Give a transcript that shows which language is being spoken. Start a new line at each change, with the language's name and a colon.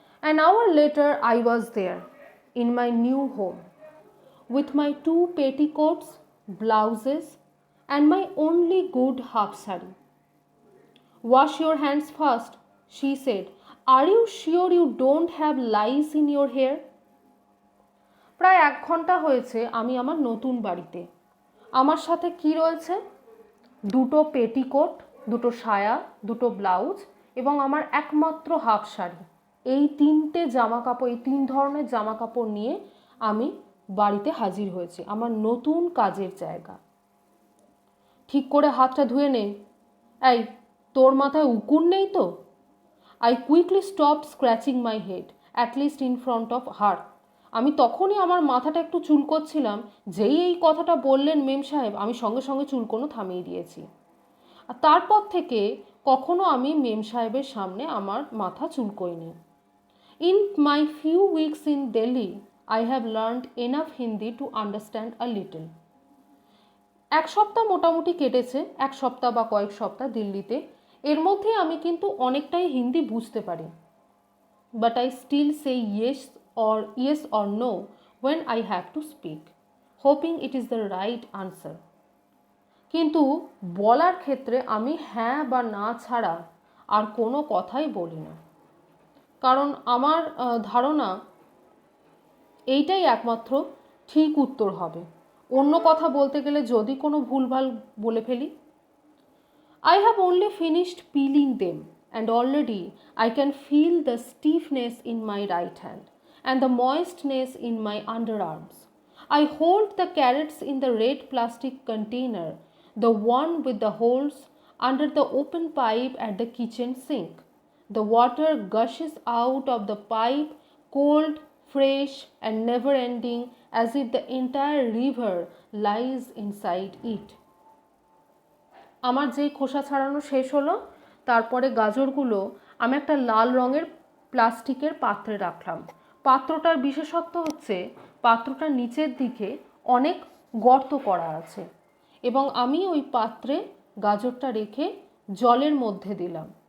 English: An hour later I was there in my new home with my 2 petticoats, blouses and my only good half sari. Wash your hands first, she said. Are you sure you don't have lice in your hair?
Bangla: প্রায় 1 ঘন্টা হয়েছে আমি আমার নতুন বাড়িতে। আমার সাথে কি রয়েছে? 2টো পেটিকোট, 2টো সায়া, 2টো ব্লাউজ এবং আমার একমাত্র হাফ শাড়ি। এই 3টে জামাকাপড়, এই 3 ধরনের জামাকাপড় নিয়ে আমি বাড়িতে হাজির হয়েছি, আমার নতুন কাজের জায়গা। ঠিক করে হাতটা ধুয়ে নে। এই, তোর মাথায় উকুন নেই তো?
English: I quickly stop scratching my head, at least in front of her.
Bangla: আমি তখনই আমার মাথাটা একটু চুলকোচ্ছিলাম, যেই এই কথাটা বললেন মেম সাহেব, আমি সঙ্গে সঙ্গে চুলকোনো থামিয়ে দিয়েছি। আর তারপর থেকে কখনো আমি মেম সাহেবের সামনে আমার মাথা চুলকোইনি।
English: In my few weeks in Delhi I have learned enough Hindi to understand a little.
Bangla: এক সপ্তাহ মোটামুটি কেটেছে, এক সপ্তাহ বা কয়েক সপ্তাহ দিল্লিতে। এর মধ্যে আমি কিন্তু অনেকটাই হিন্দি বুঝতে পারি।
English: But I still say yes or no when I have to speak, hoping it is the right answer.
Bangla: কিন্তু বলার ক্ষেত্রে আমি হ্যাঁ বা না ছাড়া আর কোনো কথাই বলি না, কারণ আমার ধারণা এইটাই একমাত্র ঠিক উত্তর হবে। অন্য কথা বলতে গেলে যদি কোনো ভুলভাল বলে ফেলি।
English: I have only finished peeling them and already I can feel the stiffness in my right hand and the moistness in my underarms. I hold the carrots in the red plastic container, the one with the holes, under the open pipe at the kitchen sink. The water gushes out of the pipe, cold, fresh and never ending, as if the entire river lies inside it.
Bangla: আমার যেই খোসা ছাড়ানো শেষ হলো, তারপরে গাজরগুলো আমি একটা লাল রঙের প্লাস্টিকের পাত্রে রাখলাম। পাত্রটার বিশেষত্ব হচ্ছে পাত্রটার নিচের দিকে অনেক গর্ত করা আছে, এবং আমি ওই পাত্রে গাজরটা রেখে জলের মধ্যে দিলাম।